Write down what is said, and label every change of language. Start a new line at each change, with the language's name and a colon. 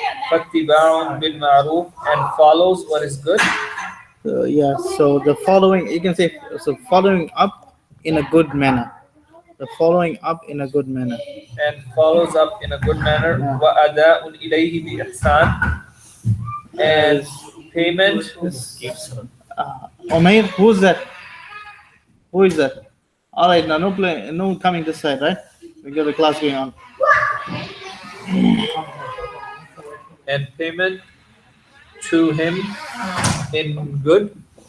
Arabic: فاتباع بالمعروف,
English: and follows what is good. Yeah, so the following, you can say, so following up in a good manner. The following up in a good manner. And follows up in a good manner. Yeah.
Arabic: وَأَدَاءٌ إِلَيْهِ بِإِحْسَانٍ,
English: and payment. Umair, who's that? Who is that? All right, now no coming this side, right? We got the class going on. And payment to him in good.